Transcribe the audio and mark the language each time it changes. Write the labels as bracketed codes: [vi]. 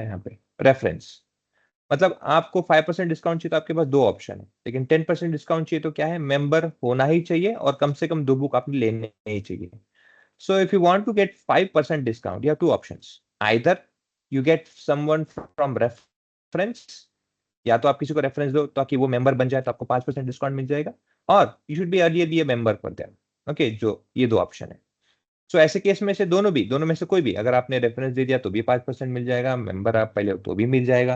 [hi] यहाँ पे रेफरेंस मतलब आपको 5% डिस्काउंट चाहिए तो आपके पास 2 ऑप्शन है. लेकिन 10% डिस्काउंट चाहिए तो क्या है, मेंबर होना ही चाहिए और कम से कम 2 बुक आपने लेने ही चाहिए. [en] So if you want to get 5% discount, you have 2 options. Either you get someone from reference, [hi] या तो आप किसी को रेफरेंस दो ताकि वो मेंबर बन जाए तो आपको 5% डिस्काउंट मिल जाएगा, और [en] You should be earlier be a member for them. [hi] Okay, जो ये 2 ऑप्शन है. सो ऐसे केस में से दोनों में से कोई भी, अगर आपने रेफरेंस दे दिया तो भी 5% मिल जाएगा, मेंबर आप पहले हो तो भी मिल जाएगा.